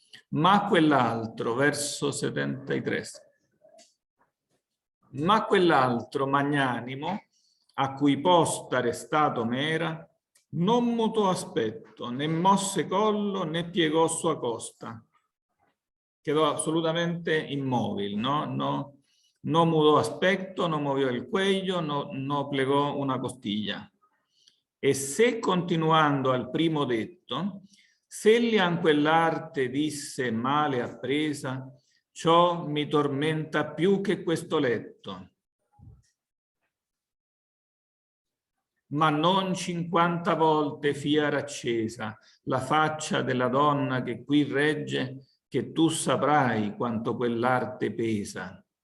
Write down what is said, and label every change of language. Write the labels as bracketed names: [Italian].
[Italian] Ma quell'altro, verso 73, ma quell'altro magnanimo, a cui posta restato m'era, non mutò aspetto, né mosse collo, né piegò sua costa. [Spanish] Quedó absolutamente inmóvil, ¿no? No mudó aspecto, no movió el cuello, no plegò una costilla. [Italian] E se continuando al primo detto, se egli a quell'arte disse male appresa, ciò mi tormenta più che questo letto. ma non 50 volte fiera accesa la faccia della donna che qui regge, che tu saprai quanto quell'arte pesa.